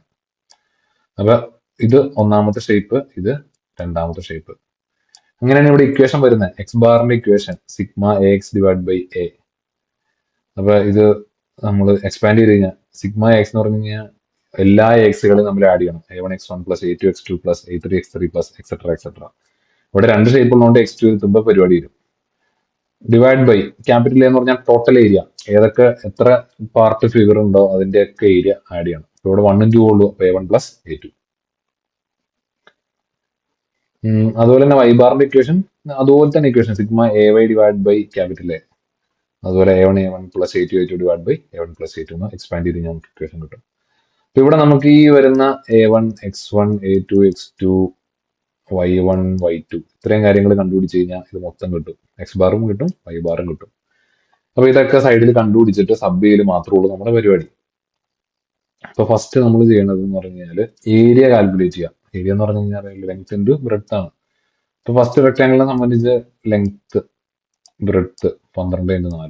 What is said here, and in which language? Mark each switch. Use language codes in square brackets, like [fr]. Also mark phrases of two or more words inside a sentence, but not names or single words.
[ml] അപ്പൊ ഇത് ഒന്നാമത്തെ ഷേപ്പ്, ഇത് രണ്ടാമത്തെ ഷേപ്പ്. അങ്ങനെയാണ് ഇവിടെ ഇക്വേഷൻ വരുന്നത്. എക്സ് ബാറിന്റെ ഇക്വേഷൻ [en] sigma A X divide by A. [ml] അപ്പൊ ഇത് നമ്മൾ എക്സ്പാൻഡ് ചെയ്ത് കഴിഞ്ഞാൽ [en] sigma X [ml] എന്ന് പറഞ്ഞു കഴിഞ്ഞാൽ എല്ലാ എക്സുകളും നമ്മൾ ആഡ് ചെയ്യണം. [en] a1x1 plus a2x2 plus a3x3 plus etcetera etcetera. [ml] ഇവിടെ രണ്ട് ഷേപ്പ് ഉള്ളതുകൊണ്ട് x2 എത്തുമ്പോൾ പരിപാടി വരും. [en] divide by capital [ml] എന്ന് പറഞ്ഞാൽ [en] total area, [ml] ഏതൊക്കെ എത്ര [en] part figure [ml] ഉണ്ടോ അതിന്റെ ഒക്കെ ഏരിയ ആഡ് ചെയ്യണം. ഇവിടെ 1ഉം 2 ഉള്ളൂ, അപ്പൊ [en] a1 plus a2. [ml] അതുപോലെ തന്നെ വൈ ബാറിന്റെ ഇക്വേഷൻ അതുപോലെ തന്നെ ഇക്വേഷൻ [en] sigma A Y divide by capital A. [ml] അതുപോലെ [en] a1 plus a2 divide by a1 plus a2 [ml] എന്ന് എക്സ്പാൻഡ് ചെയ്ത് കഴിഞ്ഞാൽ നമുക്ക് ഇക്വേഷൻ കിട്ടും. അപ്പൊ ഇവിടെ നമുക്ക് ഈ വരുന്ന a1 x1 a2 x2 y1 y2 ഇത്രയും കാര്യങ്ങൾ കണ്ടുപിടിച്ച് കഴിഞ്ഞാൽ ഇത് മൊത്തം കിട്ടും. എക്സ് ബാറും കിട്ടും, വൈ ബാറും കിട്ടും. അപ്പൊ ഇതൊക്കെ സൈഡിൽ കണ്ടുപിടിച്ചിട്ട് സബ് ചെയ്യൽ മാത്രമേ ഉള്ളൂ നമ്മുടെ പരിപാടി. അപ്പൊ ഫസ്റ്റ് നമ്മൾ ചെയ്യേണ്ടത് എന്ന് പറഞ്ഞു കഴിഞ്ഞാൽ ഏരിയ കാൽക്കുലേറ്റ് ചെയ്യാം. ഏരിയ എന്ന് പറഞ്ഞു കഴിഞ്ഞാൽ [en] length into breadth [ml] ആണ്. ഇപ്പൊ ഫസ്റ്റ് റെക്ടാംഗിളിനെ സംബന്ധിച്ച് [en] length breadth [ml] 12x4.